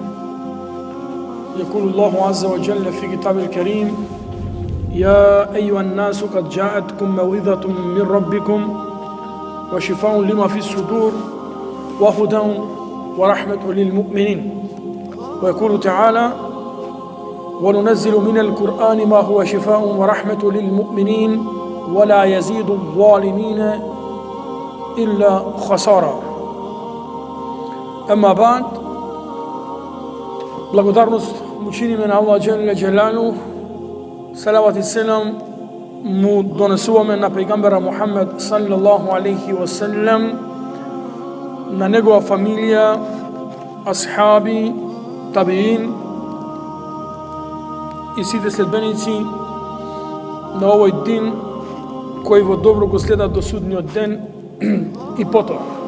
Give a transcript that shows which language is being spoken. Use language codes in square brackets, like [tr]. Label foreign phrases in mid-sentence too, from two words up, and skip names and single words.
[ar] يقول الله عز وجل في كتاب الكريم: يا أيها الناس قد جاءتكم موعظة من ربكم وشفاء لما في الصدور وهدى ورحمة للمؤمنين. ويقول تعالى: وننزل من القرآن ما هو شفاء ورحمة للمؤمنين ولا يزيد الظالمين إلا خسارا. أما بعد, [mk] благодарност му чиниме на Аллах [ar] جل جلاله, [mk] салават и селам му донесуваме на пейгамбера Мухаммед [ar] صلى الله عليه وسلم, [mk] на негова фамилија, асхаби, табиин и сите следбеници на овој дин кои во добро го следат до судниот ден и потоа.